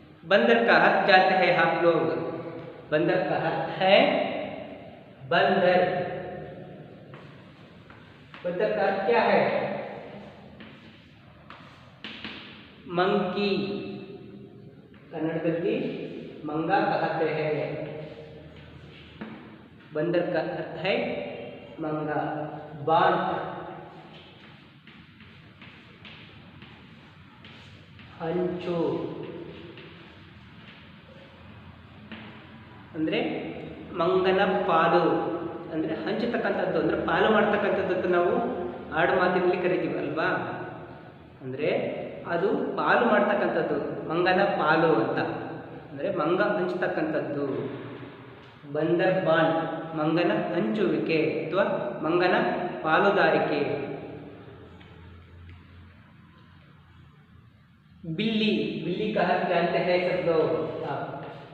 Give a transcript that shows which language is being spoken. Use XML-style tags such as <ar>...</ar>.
<hi>बंदर का अर्थ जानते हैं आप लोग? बंदर का अर्थ है बंदर। बंदर का अर्थ क्या है? मंकी। कन्नड़ದಲ್ಲಿ मंगा कहते हैं। बंदर का अर्थ है मंगा। बाण हंचो</hi> <kn>ಅಂದರೆ ಮಂಗನ ಪಾಲು ಅಂದರೆ ಹಂಚತಕ್ಕಂಥದ್ದು, ಅಂದರೆ ಪಾಲು ಮಾಡ್ತಕ್ಕಂಥದ್ದು ನಾವು ಆಡು ಮಾತಿನಲ್ಲಿ ಕರಿತೀವಿ ಅಲ್ವಾ. ಅಂದರೆ ಅದು ಪಾಲು ಮಾಡ್ತಕ್ಕಂಥದ್ದು, ಮಂಗನ ಪಾಲು ಅಂತ, ಅಂದರೆ ಮಂಗ ಹಂಚತಕ್ಕಂಥದ್ದು. ಬಂದರ್ ಬಾಣ್ ಮಂಗನ ಹಂಚುವಿಕೆ ಅಥವಾ ಮಂಗನ ಪಾಲುದಾರಿಕೆ.</kn> <hi>बिल्ली, बिल्ली का अर्थ जानते हैं सब लोग आप?</hi>